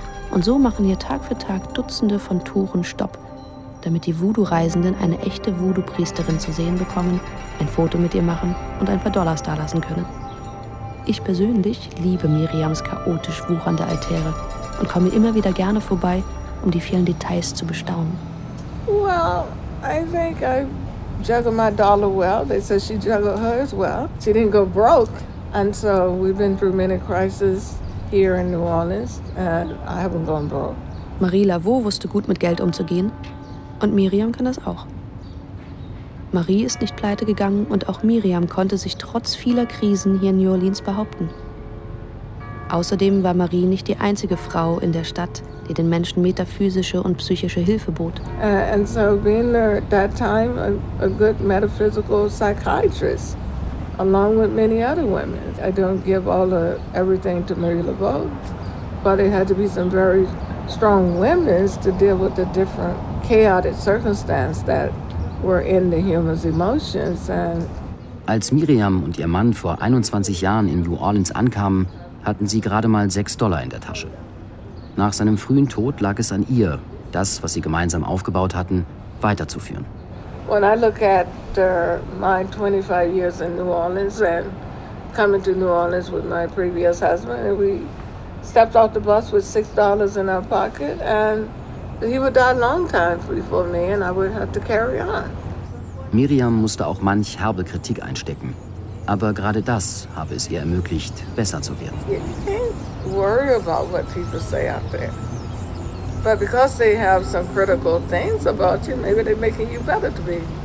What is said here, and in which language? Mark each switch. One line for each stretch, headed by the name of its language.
German: Und so machen ihr Tag für Tag Dutzende von Touren Stopp, damit die Voodoo-Reisenden eine echte Voodoo-Priesterin zu sehen bekommen, ein Foto mit ihr machen und ein paar Dollars dalassen können. Ich persönlich liebe Miriams chaotisch wuchernde Altäre und komme immer wieder gerne vorbei, um die vielen Details zu bestaunen.
English: Well, I think I juggle my dollar well. They said she juggled hers well. She didn't go broke. And so we've been through many crises here in New Orleans, and I haven't gone broke.
German: Marie Laveau wusste gut mit Geld umzugehen, und Miriam kann das auch. Marie ist nicht pleite gegangen, und auch Miriam konnte sich trotz vieler Krisen hier in New Orleans behaupten. Außerdem war Marie nicht die einzige Frau in der Stadt, die den Menschen metaphysische und psychische Hilfe bot.
English: And so being there at that time, a good metaphysical psychiatrist. Along with many other women. I don't give all the everything to Marie Laveau, but it had to be some very strong women to deal with the different chaotic circumstances that were in the human's emotions. And
German: als Miriam und ihr Mann vor 21 Jahren in New Orleans ankamen, hatten sie gerade mal $6 in der Tasche. Nach seinem frühen Tod lag es an ihr, das, was sie gemeinsam aufgebaut hatten, weiterzuführen.
English: When I look at my 25 years in New Orleans and coming to New Orleans with my previous husband, and we stepped off the bus with $6 in our pocket, and he would die a long time before me, and I would have to carry on.
German: Miriam musste auch manch herbe Kritik einstecken, aber gerade das habe es ihr ermöglicht, besser zu werden.
English: You can't worry about what people say out there. But because they have some critical things about you, maybe they're making you better to be.